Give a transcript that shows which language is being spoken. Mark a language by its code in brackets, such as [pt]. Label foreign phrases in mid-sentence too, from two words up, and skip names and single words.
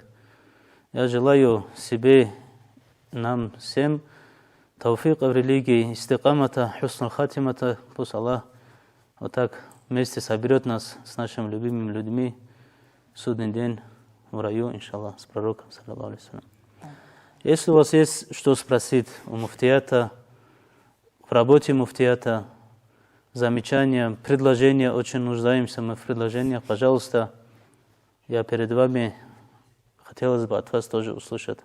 [ru] Я желаю себе, нам всем, тауфика в религии, истикамата, [ar] حسن الخاتمة. [ru] Пусть Аллах вот так вместе соберет нас с нашими любимыми людьми в судный день в раю, иншаллах, с пророком, [ar] صلى الله عليه وسلم. [ru] Если у вас есть что спросить у муфтията, в работе муфтията, замечания, предложения, очень нуждаемся мы в предложениях, пожалуйста, я перед вами хотелось бы от вас тоже услышать.